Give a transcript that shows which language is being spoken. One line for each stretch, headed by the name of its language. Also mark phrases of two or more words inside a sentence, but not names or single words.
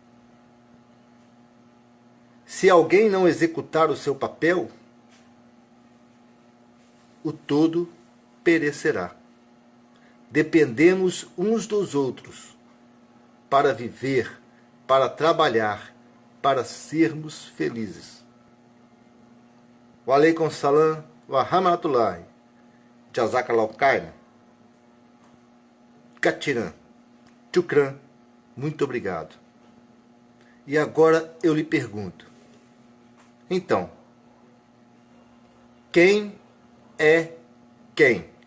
Portuguese: Se alguém não executar o seu papel, o todo perecerá. Dependemos uns dos outros para viver, para trabalhar, para sermos felizes.
Arabic: وعليكم السلام ورحمة الله. جزاك الله خيرا. كثيرا.
Portuguese: Chukran. Muito obrigado. E agora eu lhe pergunto. Então, quem é quem?